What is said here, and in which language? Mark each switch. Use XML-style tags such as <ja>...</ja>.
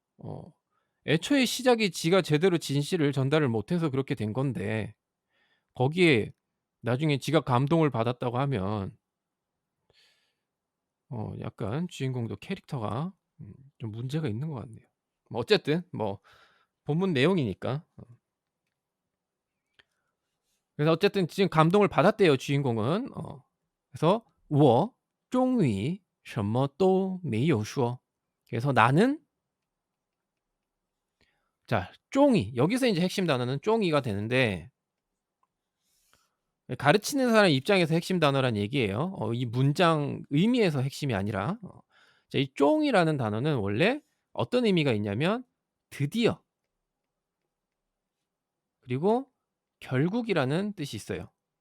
<ko>어 애초에 시작이 지가 제대로 진실을 전달을 못해서 그렇게 된 건데 거기에 나중에 지가 감동을 받았다고 하면 약간 주인공도 캐릭터가 좀 문제가 있는 것 같네요. 뭐 어쨌든 뭐 본문 내용이니까. 그래서 어쨌든 지금 감동을 받았대요, 주인공은. 그래서</ko> <zh>我终于什么都没有说.</zh> <ko>그래서 나는 자, 终于 여기서 인제 핵심 단어는 终于가 되는데 가르치는 사람 입장에서 핵심 단어란 얘기예요. 이 문장 의미에서 핵심이 아니라. 자, 이 终이라는 단어는 원래 어떤 의미가 있냐면 드디어 그리고 결국이라는 뜻이 있어요.</ko>